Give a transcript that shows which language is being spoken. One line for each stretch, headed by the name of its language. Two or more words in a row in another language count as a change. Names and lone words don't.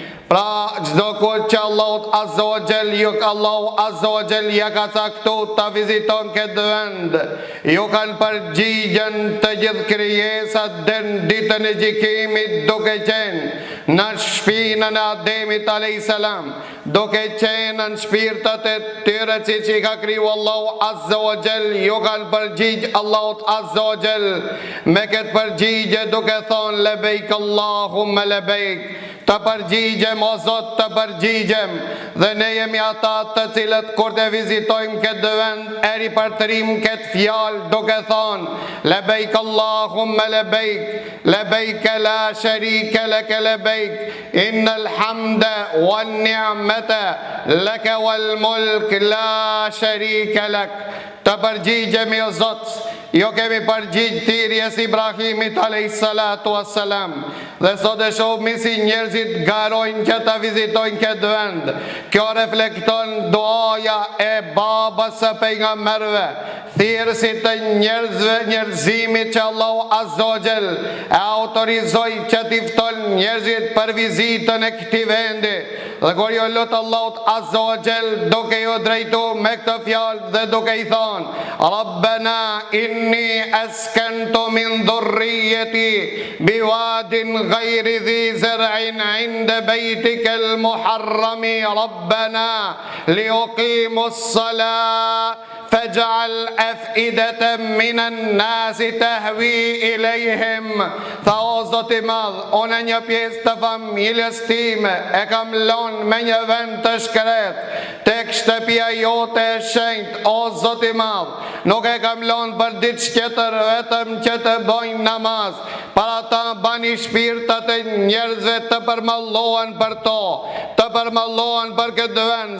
Albanian: Pra çdo kohë që Allahu
Arabic: عز وجل
Albanian: ja ka caktuar ta viziton këtë vend, ju kanë përgjigjen të gjithë krijesat deri në ditën e gjykimit, duke qenë në shpinën e Ademit
Arabic: عليه السلام,
Albanian: duke qenë në shpirtat e tyre që i ka kriju Allahu
Arabic: عز وجل,
Albanian: ju kanë përgjigj Allahut
Arabic: عز وجل
Albanian: me këtë përgjigje duke thonë:
Arabic: لبيك اللهم لبيك,
Albanian: të përgjigjem o Zot, të përgjigjem, dhe ne jemi ata të cilët kur të vizitojmë këtë vend, eri për të rim këtë fjalë duke thonë,
Arabic: لبيك اللهم لبيك، لبيك لا شريك لك لبيك، إن الحمد والنعمة لك والملك لا شريك لك.
Albanian: Të përgjigjemi o Zot, jo kemi përgjigj thirrjes Ibrahimit a.s. Dhe sot e shohmi si njerëzit garojnë që të vizitojnë këtë vend. Kjo reflekton duaja e babës së pejgamberëve, thirrësit të njerëzimit që Allahu
Arabic: عز وجل
Albanian: e autorizoi që t'i fton njerëzit për vizitën e këtij vendi. Dhe kur ju lut Allahut
Arabic: عز وجل
Albanian: duke ju drejtuar me këtë fjalë dhe duke i thonë
Arabic: ربنا إني أسكنت من ذريتي بواد غير ذي زرع عند بيتك المحرم ربنا ليقيموا الصلاة فاجعل أفئدة من الناس تهوي إليهم.
Albanian: Tha o Zoti madh, unë një pjesë të familjes time e kam lënë me një vend të shkret tek shtëpia jote e shenjtë, o Zoti madh. Nuk e kam lënë për diçka tjetër, vetëm që të bëjnë namaz. Para ta bani shpirtat e njerëzve të përmallohen për to, të përmallohen për këtë vend.